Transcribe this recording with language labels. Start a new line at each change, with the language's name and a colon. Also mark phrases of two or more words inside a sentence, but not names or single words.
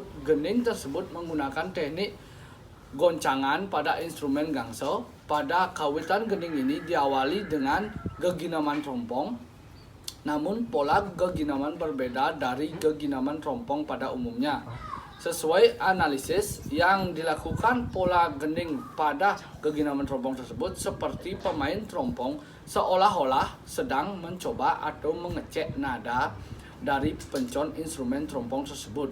Indonesian: Gening tersebut menggunakan teknik goncangan pada instrumen gangso. Pada kawitan gening ini diawali dengan geginaman trompong, namun pola geginaman berbeda dari geginaman trompong pada umumnya. Sesuai analisis yang dilakukan, pola gening pada geginaman trompong tersebut seperti pemain trompong seolah-olah sedang mencoba atau mengecek nada dari pencon instrumen trompong tersebut.